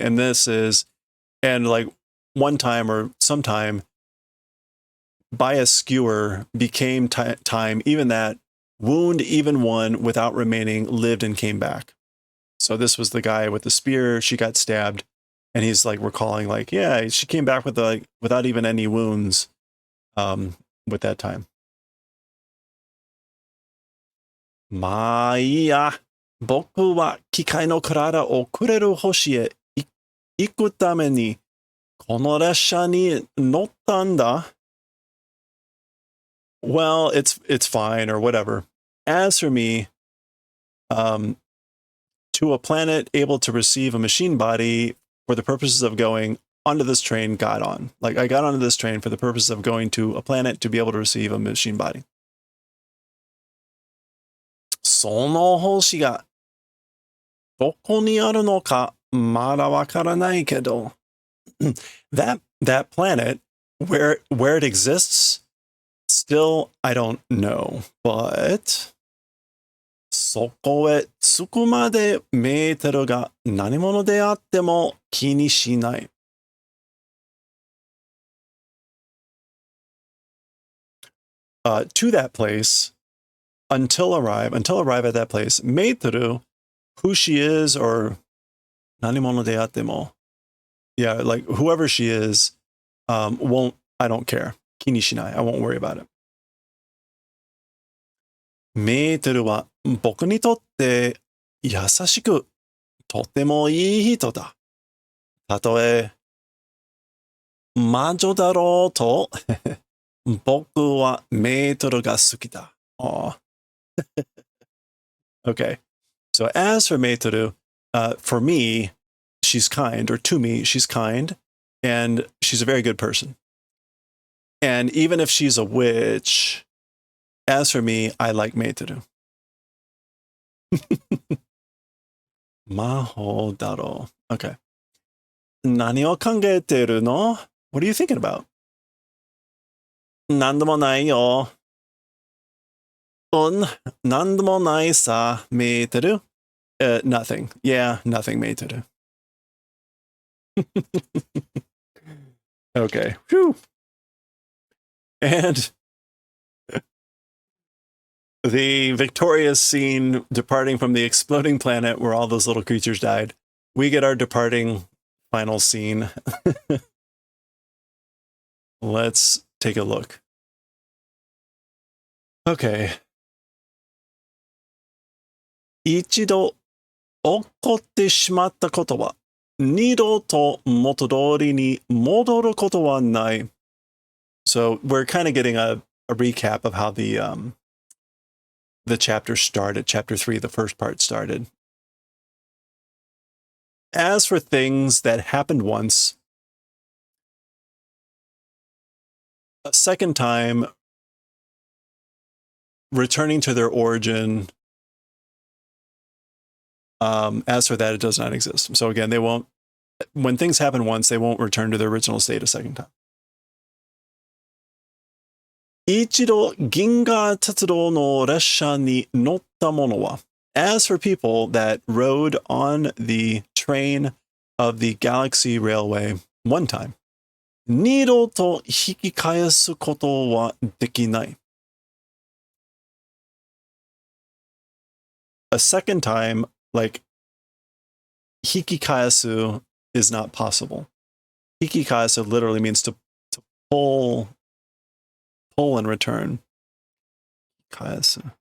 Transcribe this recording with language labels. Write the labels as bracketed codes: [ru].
[en] And this is, and like one time or sometime, by a skewer became time, even that wound, even one without remaining, lived and came back. So this was the guy with the spear. She got stabbed, and he's like recalling, like, yeah, she came back with without even any wounds, with that time. [ja] まあいいや。僕は機械の体をくれる星へ行くためにこの列車に乗ったんだ。 [en] Well, it's fine or whatever. As for me, to a planet able to receive a machine body for the purposes of going onto this train, got on. Like, I got onto this train for the purpose of going to a planet to be able to receive a machine body. [ja] その星がどこにあるのかまだわからないけど [en] that planet Where it exists, still I don't know. But [ja] そこへ着くまでメーテルが何者であっても気にしない。 [en] To that place, until arrive at that place, メーテル, who she is or [ja] 何者であっても, [en] yeah, like whoever she is, I don't care. [ja] 気にしない. [en] I won't worry about it. [ja] メーテルは僕にとって優しくとてもいい人だ。たとえ魔女だろうと僕はメーテルが好きだ。 [en] Aw. Okay. So as for Meitoru, for me, she's kind, or to me, she's kind, and she's a very good person. And even if she's a witch, as for me, I like Meitoru. [ja] Maho daro. [en] Okay. [ja] 何を考えてるの? [en] What are you thinking about? [ja] 何でもないよ。何でもないさ、Meitoru. [en] Nothing. Yeah, nothing, Meitoru. Okay. Whew. And the victorious scene departing from the exploding planet where all those little creatures died. We get our departing final scene. Let's take a look. Okay. [ja] 一度起こってしまったことは二度と元通りに戻ることはない. [en] So we're kind of getting a recap of how the chapter started. Chapter 3, the first part started. As for things that happened once, a second time returning to their origin, as for that, it does not exist. So again, they won't, when things happen once, they won't return to their original state a second time. [ja] 一度銀河鉄道の列車に乗った者は, [en] as for people that rode on the train of the Galaxy Railway one time, [ja] 二度と引き返すことはできない. [en] A second time, like, 引き返す is not possible. 引き返す literally means to pull and return. [ja] 返す.